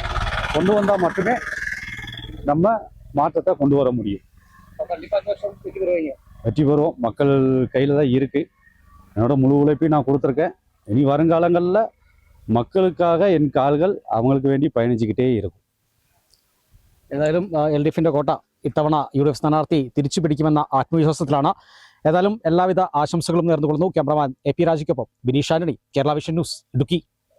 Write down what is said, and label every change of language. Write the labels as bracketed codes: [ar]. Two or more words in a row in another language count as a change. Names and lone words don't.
[ta] கொண்டு வந்தால் மட்டுமே நம்ம மாற்றத்தை கொண்டு வர முடியும். வெற்றி பெறுவோம். மக்கள் கையில் தான் இருக்குது. என்னோட முழு உழைப்பையும் நான் கொடுத்துருக்கேன். இனி வருங்காலங்களில் மக்களுக்காக என் கால்கள் அவங்களுக்கு വേണ്ടി பயணிச்சுக்கிட்டே இருக்கும். [ml] ഏതായാലും LDFിൻ്റെ കോട്ട ഇത്തവണ UDF സ്ഥാനാർത്ഥി തിരിച്ചു പിടിക്കുമെന്ന ആത്മവിശ്വാസത്തിലാണ്. ഏതായാലും എല്ലാവിധ ആശംസകളും നേർന്നുകൊള്ളുന്നു. ക്യാമറമാൻ AP രാജയ്ക്കൊപ്പം ബിനീഷ് ആന്റണി, കേരള വിഷൻ ന്യൂസ്, ഇടുക്കി.